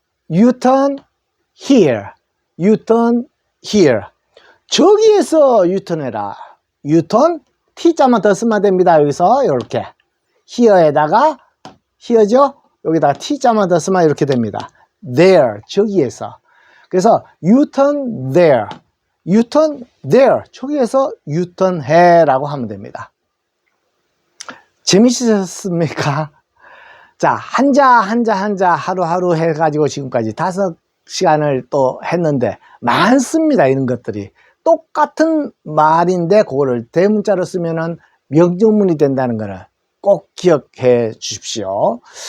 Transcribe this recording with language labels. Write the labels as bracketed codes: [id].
[en] U-turn here. U-turn here. [ko] 저기에서 U-turn 해라. U-turn T자만 더 쓰면 됩니다. 여기서 이렇게 here에다가 here죠? 여기다가 T자만 더 쓰면 이렇게 됩니다. [en] there. [ko] 저기에서. 그래서 [en] U-turn there. U-turn there. [ko] 저기에서 U-turn 해라고 하면 됩니다. 재미있으셨습니까? 자, 한자 하루하루 해가지고 지금까지 5시간을 또 했는데 많습니다. 이런 것들이. 똑같은 말인데 그거를 대문자로 쓰면은 명령문이 된다는 거는 꼭 기억해 주십시오.